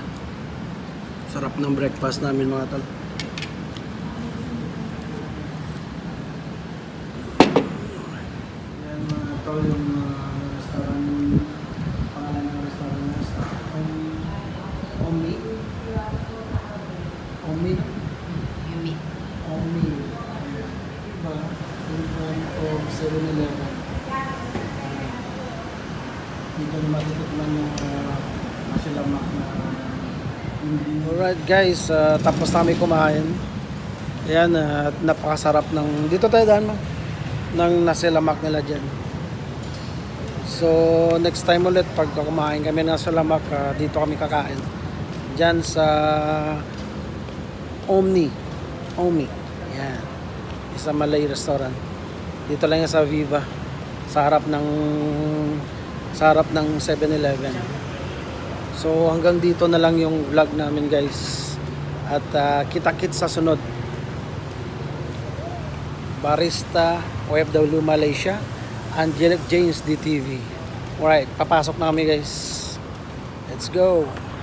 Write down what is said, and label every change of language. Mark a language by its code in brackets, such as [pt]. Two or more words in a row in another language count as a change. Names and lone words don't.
[tl] Sarap ng breakfast namin mga tol. Ayan mga tol, yung restaurant, pangalan ng restaurant na sa Omi. Omi. Yumi. Omi. Diba? [en] In front of 7-Eleven. [tl] Dito na matitikman yung nasi lemak na [en] alright guys, [tl] tapos namin kumain. Ayan, at napakasarap ng dito tayo daan ng nasi lemak nila dyan. So next time ulit pag kumain kami ng nasi lemak, dito kami kakain dyan sa Omi. Ayan, isang Malay restaurant. Dito lang yan sa Viva, sa harap ng 7-Eleven. So hanggang dito na lang yung vlog namin guys. At kita-kits sa sunod. Barista OFW Malaysia, Angelic James DTV. Alright, papasok na kami guys. [en] Let's go.